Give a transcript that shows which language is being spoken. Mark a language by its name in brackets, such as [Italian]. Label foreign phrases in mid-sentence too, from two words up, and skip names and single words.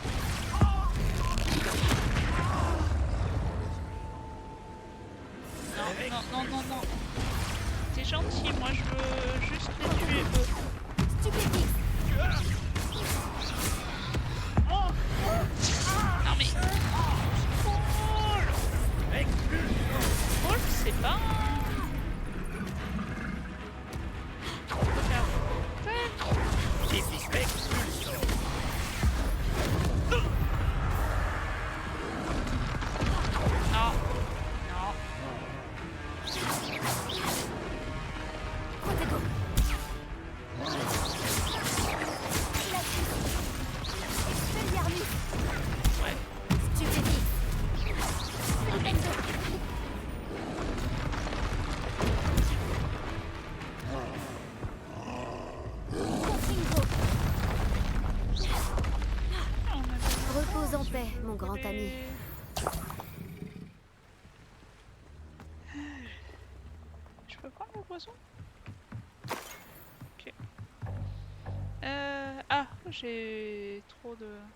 [French] Non, non, non, non, non. T'es gentil, moi je veux juste les tuer eux. Stupéfique. Non mais... Paul, c'est pas... Non. Non. Protego. Expelliarmus. Ouais. Stupéfique. Flipendo. Confringo. On a Repose en paix, mon grand ami. Je peux prendre le poisson? Ok. Ah, j'ai trop de...